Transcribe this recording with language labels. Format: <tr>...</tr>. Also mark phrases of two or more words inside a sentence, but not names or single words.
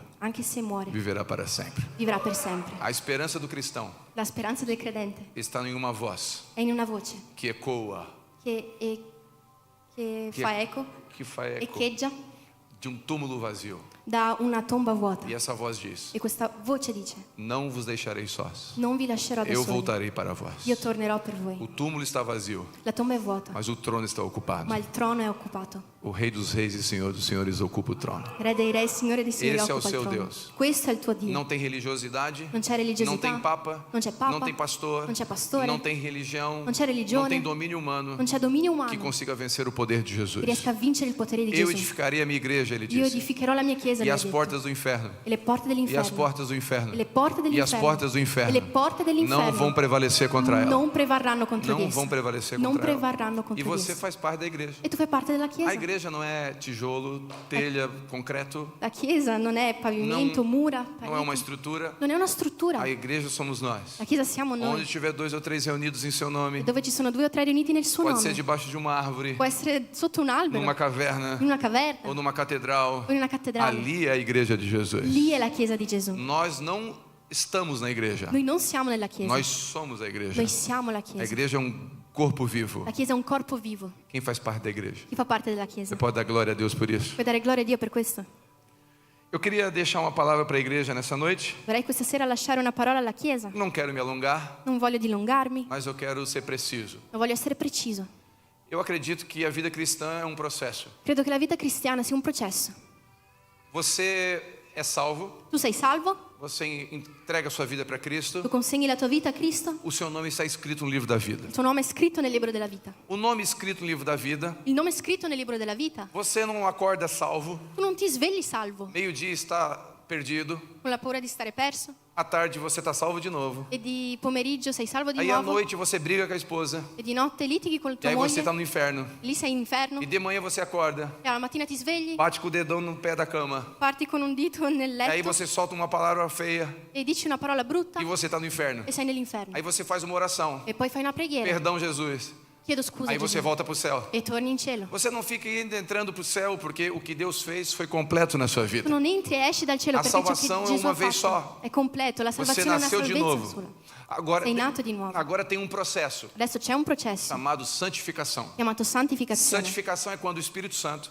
<it>anche se muore,</it> <pt>viverá para sempre.</pt> <it>vivrà per sempre.</it> <pt>A esperança do cristão</pt> <it>La speranza del credente</it> <pt>está em uma voz</pt> <it>è in una voce</it> <pt>que ecoa,</pt> <it>che Che- fa eco,</it> <pt>que faz eco</pt> <it>echeggia</it> <pt>de um túmulo vazio.</pt> <it>da una tomba vuota.</it> <pt>E essa voz diz:</pt> <it>E questa voce dice:</it> <pt>não vos deixarei sós,</pt> <it>non vi lascerò da</it> <pt>eu</pt> <it>soli,</it> <pt>voltarei para vós.</pt> <it>io tornerò per</it> <pt>O</pt> <it>voi.</it> <pt>túmulo está vazio,</pt> <it>La tomba è vuota,</it> <pt>mas o trono está ocupado.</pt> <it>ma il trono è occupato.</it> <pt>O Rei dos Reis e Senhor dos Senhores ocupa o trono.</pt> <it>Re dei re, Signore dei signori</it> <pt>Esse é o</pt> <it>occupa il</it> <pt>seu</pt> <it>trono.</it> <pt>Deus.</pt> <it>Questo è il tuo Dio.</it> <pt>Não tem religiosidade,</pt> <it>Non c'è religiosità,</it> <pt>não tem papa,</pt> <it>non c'è papa,</it> <pt>não tem pastor,</pt> <it>non c'è pastore,</it> <pt>não tem religião,</pt> <it>non c'è religione,</it> <pt>não tem domínio humano</pt> <it>non c'è dominio umano</it> <pt>que consiga vencer o poder de</pt> <it>che</it> <pt>Jesus.</pt> <it>riesca a vincere il potere di</it> <pt>Eu</pt> <it>Gesù.</it> <pt>edificarei a minha igreja, ele</pt> <it>Io</it> <pt>disse,</pt> <it>edificherò la mia chiesa,</it> <pt>e</pt> <it>lui ha</it> <pt>as</pt> <it>detto.</it> <pt>portas do inferno,</pt> <it>E le porte</it> <pt>e as</pt> <it>dell'inferno,</it> <pt>portas do inferno,</pt> <it>e le porte</it> <pt>e as</pt> <it>dell'inferno,</it> <pt>portas do</pt> <it>e le</it> <pt>inferno</pt> <it>porte dell'inferno</it> <pt>não vão prevalecer contra ela.</pt> <it>non prevarranno contro di</it> <pt>Não</pt> <it>essa.</it> <pt>vão prevalecer</pt> <it>Non</it> <pt>contra ela.</pt> <it>prevarranno</it> <pt>E</pt> <it>contro di</it> <pt>você</pt> <it>essa.</it> <pt>faz parte da igreja.</pt> <it>E tu fai parte della</it> <pt>A</pt> <it>chiesa.</it> <pt>igreja não é tijolo, telha, concreto,</pt> <it>La chiesa non è pavimento, mura,</it> <pt>não é uma</pt> <it>pareti.</it> <pt>estrutura.</pt> <it>Non è una struttura.</it> <pt>A igreja somos nós.</pt> <it>La chiesa siamo</it> <pt>Onde</pt> <it>noi.</it> <pt>tiver 2 ou 3 reunidos em seu nome,</pt> <it>E dove ci sono 2 o 3 riuniti nel suo</it> <pt>pode ser</pt> <it>nome.</it> <pt>debaixo de uma árvore,</pt> <it>Può essere sotto un albero,</it> <pt>numa caverna</pt> <it>in una caverna,</it> <pt>ou numa catedral.</pt> <it>o in una cattedrale.</it> <pt>Ali é a igreja de Jesus.</pt> <it>Lì è la chiesa di Gesù.</it> <pt>Nós não estamos na igreja.</pt> <it>Noi non siamo nella chiesa.</it> <pt>Nós somos a igreja.</pt> <it>Noi siamo la</it> <pt>A</pt> <it>chiesa.</it> <pt>igreja é um corpo vivo.</pt> <it>La chiesa è un corpo vivo.</it> <pt>Quem faz parte da igreja?</pt> <it>Chi fa parte della chiesa?</it> <pt>Você pode dar glória a Deus por isso?</pt> <it>Puoi dare gloria a Dio per questo?</it> <pt>Eu queria deixar uma palavra para a igreja nessa noite.</pt> <it>Vorrei questa sera lasciare una parola alla chiesa.</it> <pt>Não quero me alongar,</pt> <it>Non voglio dilungarmi,</it> <pt>mas eu quero ser preciso.</pt> <it>ma voglio essere preciso.</it> <pt>Eu acredito que a vida cristã é um processo.</pt> <it>Credo che la vita cristiana sia un processo.</it> <pt>Você é salvo,</pt> <it>Tu sei salvo,</it> <pt>você entrega a sua vida para Cristo,</pt> <it>tu consegni la tua vita a Cristo,</it> <pt>o seu nome está escrito no livro da vida.</pt> <it>il tuo nome è scritto nel libro della vita.</it> <pt>O nome escrito no livro da vida,</pt> <it>Il nome è scritto nel libro della vita.</it> <pt>você não acorda salvo,</pt> <it>Tu non ti svegli salvo,</it> <pt>meio-dia está perdido,</pt> <it>con la paura di stare perso,</it> <pt>à tarde você está salvo de novo,</pt> <it>e di pomeriggio sei salvo di</it> <pt>aí à</pt> <it>nuovo,</it> <pt>noite você briga com a esposa,</pt> <it>e di notte litighi con</it> <pt>e</pt> <it>tua</it> <pt>aí você está</pt> <it>moglie,</it> <pt>no inferno,</pt> <it>lì sei in inferno,</it> <pt>e de manhã você acorda,</pt> <it>e alla mattina ti svegli,</it> <pt>bate com o dedão no pé da cama,</pt> <it>parti con un dito nel</it> <pt>e aí</pt> <it>letto</it> <pt>você solta uma palavra feia</pt> <it>e dici una parola brutta</it> <pt>e você está no inferno.</pt> <it>e sei nell'inferno.</it> <pt>Aí você faz uma oração,</pt> <it>E poi fai una preghiera,</it> <pt>perdão Jesus,</pt> <it>chiedo scusa</it> <pt>aí você</pt> <it>Gesù,</it> <pt>volta para o céu.</pt> <it>e torni in cielo.</it> <pt>Você não fica indo entrando para o céu porque o que Deus fez foi completo na sua</pt> <it>Tu</it> <pt>vida.</pt> <it>non entri e esci dal cielo</it> <pt>A</pt> <it>perché ciò che</it> <pt>salvação é</pt> <it>Gesù</it> <pt>uma</pt> <it>ha</it> <pt>vez</pt> <it>fatto</it> <pt>só.</pt> <it>è completo, la</it> <pt>Você</pt> <it>salvazione è una</it> <pt>nasceu de</pt> <it>salvezza</it> <pt>novo.</pt> <it>sola.</it> <pt>Agora,</pt> <it>sei nato di nuovo.</it> <pt>agora tem um processo</pt> <it>Adesso c'è un processo</it> <pt>chamado santificação.</pt> <it>chiamato santificazione.</it> <pt>Santificação é quando o Espírito Santo</pt>